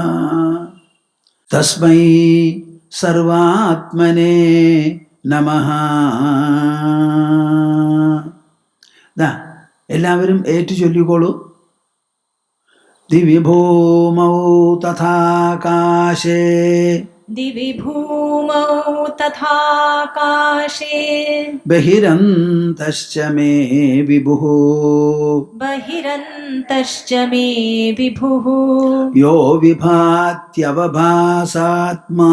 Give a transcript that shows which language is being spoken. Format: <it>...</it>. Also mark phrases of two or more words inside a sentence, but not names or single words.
<sa>तस्मै सर्वात्मने नमः.</sa> <ml>എല്ലാവരും ഏറ്റു ചൊല്ലിക്കോളൂ.</ml> <sa>दिव्यभूमौ तथाकाशे दिविभूमौ तथाकाशे बहिरन्तश्च मे विभुः बहिरन्तश्च मे विभुः यो विभात्यवभासात्मा</sa>